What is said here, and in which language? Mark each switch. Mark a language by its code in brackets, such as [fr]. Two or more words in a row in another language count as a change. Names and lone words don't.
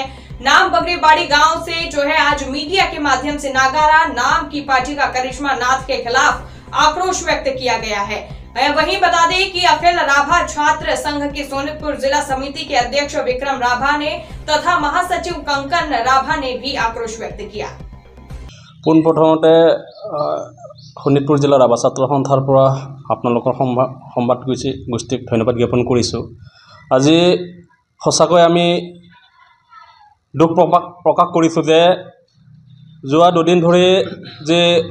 [hi] नाम बगरीबाड़ी गांव से आज मीडिया के माध्यम से नागारा नाम की पार्टी का करिश्मा नाथ के खिलाफ आक्रोश व्यक्त किया गया है। वहीं बता दें कि अखिल राभा छात्र संघ की सोनितपुर जिला समिति के अध्यक्ष विक्रम राभा ने तथा महासचिव कंकन राभा ने भी आक्रोश व्यक्त किया। [as] পোনপ্ৰথমতে শোণিতপুৰ জিলাৰ ৰাভা ছাত্ৰ সন্থাৰ পৰা আপোনালোকৰ সংবাদ গোষ্ঠীক ধন্যবাদ জ্ঞাপন কৰিছোঁ। আজি সঁচাকৈ আমি দুখ প্ৰকাশ কৰিছোঁ যে যোৱা দুদিন ধৰি যে